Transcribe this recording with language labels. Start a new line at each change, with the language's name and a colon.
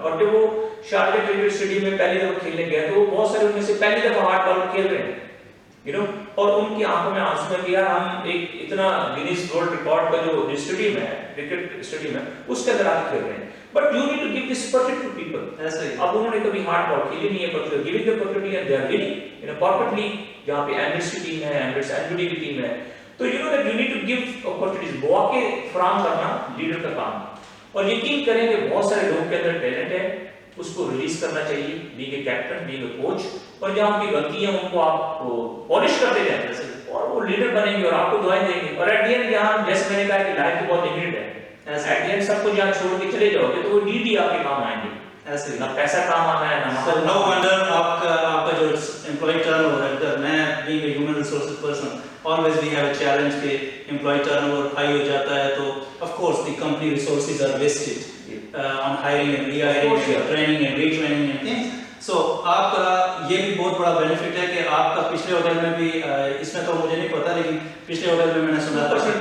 Urdu: اور جب وہ شارجہ کرکٹ اسٹیڈیم میں پہلی دفعہ کھیلنے گیا تو وہ بہت سارے ان میں سے پہلی دفعہ ہارڈ بال کھیل رہے ہیں اور ان کی آنکھوں میں آنسو میں کیا ہم ایک اتنا گینیز ورلڈ ریکارڈ کا جو اسٹیڈیم ہے کرکٹ اسٹیڈیم ہے اس کے اندر آ کے کھیل رہے ہیں.
English: But you need to give this opportunity to people.
Urdu: اب انہوں نے کبھی ہارڈ بال کھیلی نہیں ہے
English: but you giving the opportunity and they are winning in a corporate league
Urdu: جہاں پہ ایمریٹس کی ٹیم ہے, ایمریٹس ایلبیڈی کی ٹیم ہے.
English: تو you know that you need to give opportunities.
Urdu: مواقع فراہم کرنا لیڈر کا کام ہے. اور یقین کریں کہ بہت سارے لوگوں کے اندر ٹیلنٹ ہے, اس کو ریلیز کرنا چاہیے
English: Being a captain, being a coach.
Urdu: اور جہاں ان کی غلطی ہیں ان کو آپ پالش کرتے جائیں اور وہ لیڈر بنیں گے اور آپ کو دعائیں دیں گے. اور
English: at the end
Urdu: یہاں جیسے میں نے کہا کہ لائف تو بہت لمیٹڈ ہے, ایٹ دی اینڈ سب کو جہاں چھوڑ کے چلے جاؤ گے تو وہ نیڈ ہی آپ کے کام آئیں گے. ایسے نہ پیسہ کام آنا ہے نہ
English: no wonder آپ کا جو امپلائی ٹرن اوور ہے, میں being a human resources person always we have a challenge کہ employee turnover high
Urdu: ہو جاتا ہے تو
English: of course the company resources are wasted on hiring and rehiring and training and retraining and things.
Urdu: So آپ کا یہ بھی بہت بڑا benefit ہے کہ آپ کا پچھلے ہوٹل میں بھی, اس میں تو مجھے نہیں پتا لیکن پچھلے ہوٹل میں نے سنا تھا.